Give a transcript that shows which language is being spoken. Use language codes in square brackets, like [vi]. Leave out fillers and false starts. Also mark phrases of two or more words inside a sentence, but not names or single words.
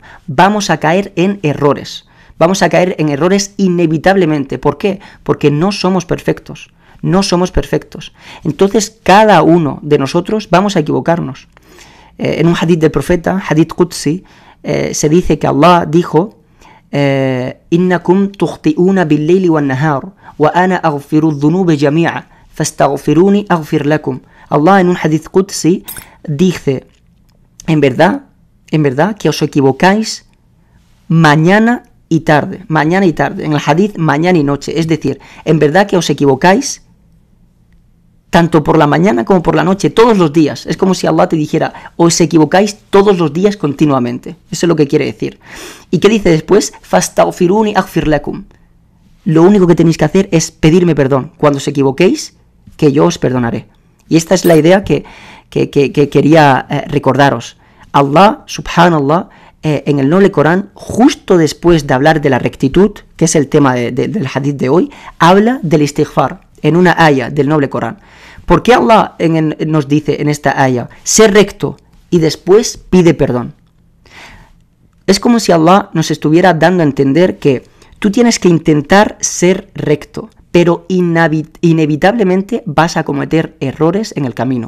[es] Vamos a caer en errores. Vamos a caer en errores inevitablemente. ¿Por qué? Porque no somos perfectos. No somos perfectos. Entonces, cada uno de nosotros vamos a equivocarnos. En un hadith del profeta, [ar] حديث قدسي, [es] se dice que Allah dijo: [ar] إنكم تخطئون بالليل والنهار وأنا أغفر الذنوب جميعا فاستغفروني أغفر لكم. [es] Allah en un [ar] حديث قدسي [es] dice: en verdad que os equivocáis mañana y tarde. En el hadith, mañana y noche. Es decir, en verdad que os equivocáis tanto por la mañana como por la noche, todos los días. Es como si Allah te dijera, os equivocáis todos los días continuamente. Eso es lo que quiere decir. ¿Y qué dice después? [ar] فاستغفروني أغفر لكم. [es] Lo único que tenéis que hacer es pedirme perdón. Cuando os equivoquéis, que yo os perdonaré. Y esta es la idea que quería recordaros. Allah, subhanallah, en el noble Corán, justo después de hablar de la rectitud, que es el tema del hadith de hoy, habla del istighfar en una aya del noble Corán. ¿Por qué Allah nos dice en esta aya, sé recto y después pide perdón? Es como si Allah nos estuviera dando a entender que tú tienes que intentar ser recto, pero inevitablemente vas a cometer errores en el camino.